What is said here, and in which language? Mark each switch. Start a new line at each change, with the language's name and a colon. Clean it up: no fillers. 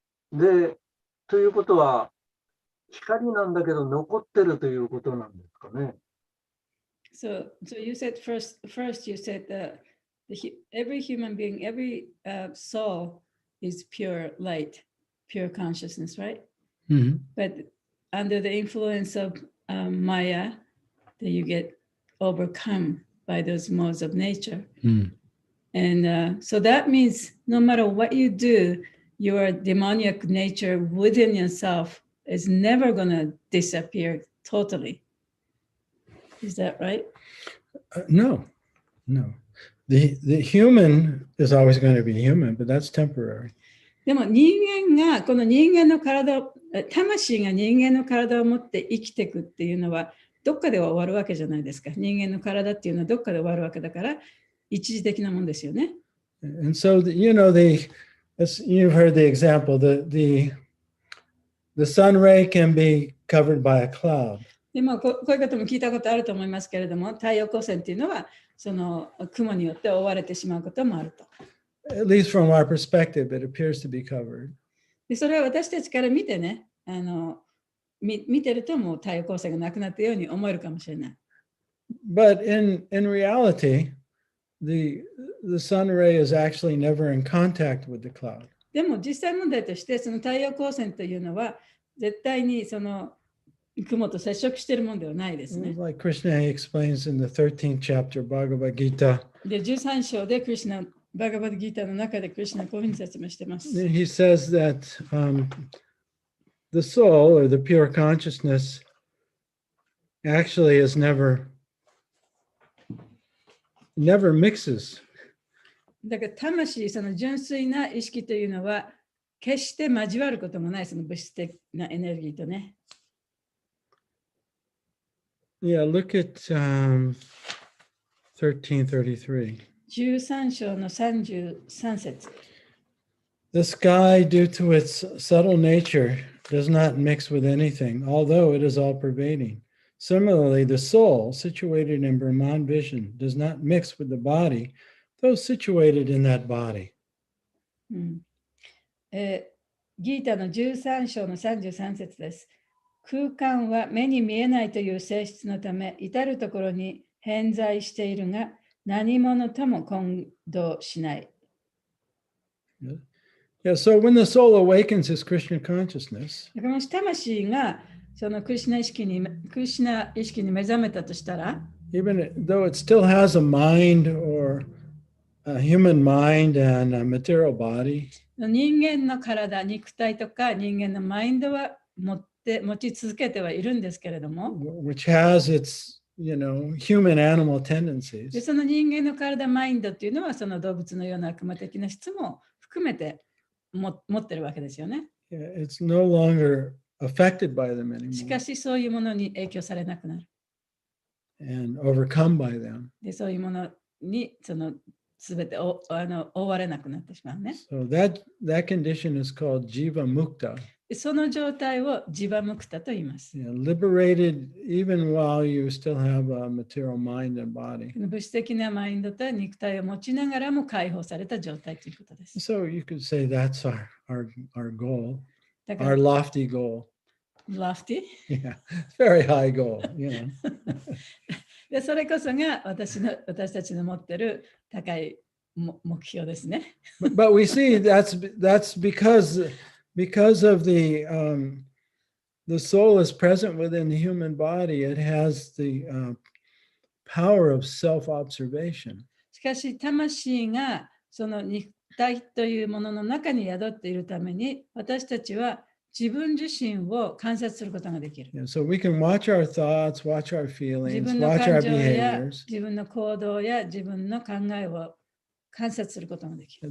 Japanese: で、ということは光なんだけど残ってるということなんですかね。
English: So you said first you said that every human being, every soul is pure light, pure consciousness, right? Mm-hmm. But under the influence of Maya, that you get overcome by those modes of nature. Mm. And so that means no matter what you do, your demoniac nature within yourself is never going to disappear totally. Is that right? No. The human is always going to be human, but that's temporary.
Japanese: でも人間がこの人間の体を魂が人間の体を持って生きていくっていうのはどっかでは終わるわけじゃないですか。人間の体っていうのはどっかで終わるわけだから一時的なもんですよね。
English: And so, you've heard the example, the sun ray can be covered by a cloud.
Japanese: でもこういうことも聞いたことあると思いますけれども、太陽光線っていうのはその雲によって覆われてしまうこともあると。
English: At least from our perspective, it appears to be covered.
Japanese: でそれは私たちから見てね、見てるともう太陽光線がなくなったように思えるかもしれない。
English: But in reality, the sun ray is actually never in contact with the cloud.
Japanese: でも実際問題としてその太陽光線というのは絶対にその雲と接触しているものではないですね。
English: Like Krishna explains in the 13th chapter Bhagavad Gita.
Japanese: で13章でクリシュナバガバッドギーターの中でクリシュナこういうふうに説明しています。
English: He says that the soul or the pure consciousness actually is never mixes.
Japanese: だから魂、その純粋な意識というのは決して交わることもないその物質的なエネルギーとね。
English: Yeah, look at 1333.
Japanese: 13章の33節。
English: The sky, due to its subtle nature, does not mix with anything, although it is all pervading. Similarly, the soul, situated in Brahman vision, does not mix with the body, though situated in that body.
Japanese: ギータの13章の33節です。空間は目に見えないという性質のため、至るところに偏在しているが、何者とも混同しない。
English: Yeah, so when the soul awakens his Krishna consciousness,
Japanese: もし魂がそのクリシュナ意識に目覚めたとしたら、
English: even though it still has a mind or a human mind and a material body,
Japanese: 人間の体、肉体とか人間のマインドは持ち続けてはいるんですけれども、
English: which has its, human animal tendencies.
Japanese: でその人間の体、マインドっていうのはその動物のような悪魔的な質も含めて持ってるわけですよね。
English: It's no longer affected by them anymore.
Japanese: しかしそういうものに影響されなくなる。
English: And overcome by them.
Japanese: でそういうものにその全て覆われなくなってしまうね。
English: So that condition is called jiva mukta.
Japanese: その状態をジバムクタと言います。
English: Liberated even while you still have a material mind and body.
Japanese: 物質的なマインドと肉体を持ちながらも解放された状態ということです。
English: So you could say that's our goal,
Japanese: だから
English: our lofty goal. lofty? Yeah, very high goal,
Japanese: でそれこそが私たちの持っている高い目標ですね。
English: But we see that's because of the soul is present within the human body. It has the power of self-observation.
Japanese: しかし魂がその肉体というものの中に宿っているために私たちは自分自身を観察することができる。
English: Yeah, so we can watch our thoughts, watch our
Japanese: 自
English: feelings,
Japanese: 分の
English: watch
Japanese: 感
English: our
Japanese: 情や
English: behaviors.
Japanese: 自分の行動や自分の考えを観察することができる。